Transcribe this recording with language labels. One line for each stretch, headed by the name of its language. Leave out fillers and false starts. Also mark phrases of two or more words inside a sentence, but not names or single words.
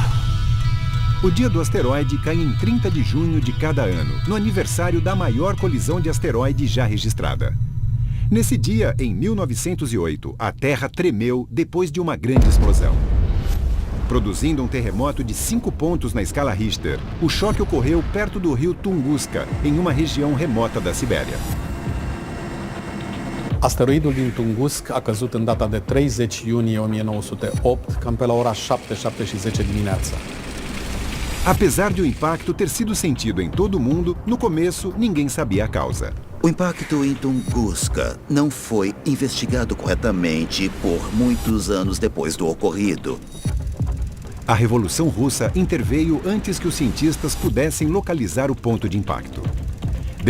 Portuguese: O Dia do Asteroide cai em 30 de junho de cada ano, no aniversário da maior colisão de asteroide já registrada. Nesse dia, em 1908, a Terra tremeu depois de uma grande explosão. Produzindo um terremoto de 5 pontos na escala Richter, o choque ocorreu perto do rio Tunguska, em uma região remota da Sibéria.
Romanian: Asteroidul din Tungusk a căzut în data de 30 iunie 1908, cam pe la ora 7:10 dimineața.
Portuguese: Apesar de o impacto ter sido sentido em todo o mundo, no começo ninguém sabia a causa. O impacto em Tunguska não foi investigado corretamente por muitos anos depois do ocorrido. A Revolução Russa interveio antes que os cientistas pudessem localizar o ponto de impacto.